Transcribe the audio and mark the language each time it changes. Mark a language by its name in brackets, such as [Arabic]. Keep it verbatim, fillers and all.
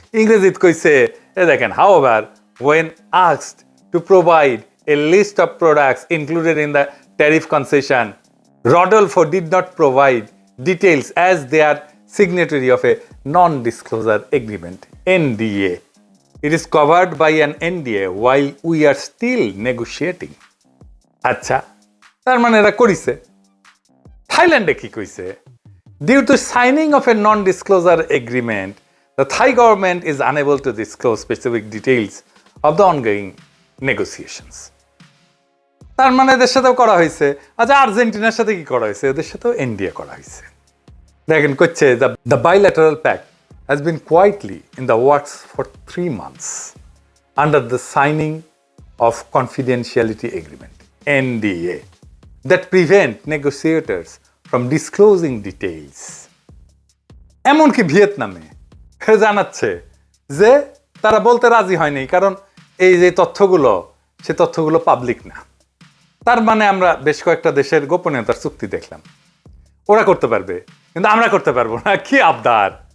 [Bangla] ইংরেজিতে কইছে এ দেখেন, [English] However when asked to provide a list of products included in the tariff concession, Rodolfo did not provide details as they are signatory of a non disclosure agreement NDA. It is covered by an N D A while we are still negotiating. [Bangla] আচ্ছা, তার মানে এরা করিছে। থাইল্যান্ডে কি কইছে? [English] Due to signing of a non-disclosure agreement, the Thai government is unable to disclose specific details of the ongoing negotiations. [Bangla] তার মানে এদের সাথেও করা হয়েছে। আচ্ছা, আর্জেন্টিনার সাথে কি করা হয়েছে? এদের সাথেও এন ডি এ করা হয়েছে। দেখেন কচ্ছে [English] the bilateral pact has been quietly in the works for three months under the signing of confidentiality agreement, N D A, that prevent negotiators from disclosing details. [Bangla] এমনকি ভিয়েতনামে জানাচ্ছে যে তারা বলতে রাজি হয়নি, কারণ এই যে তথ্যগুলো, সে তথ্যগুলো পাবলিক না। তার মানে আমরা বেশ কয়েকটা দেশের গোপনীয়তার চুক্তি দেখলাম। ওরা করতে পারবে কিন্তু আমরা করতে পারবো না। কি আবদার!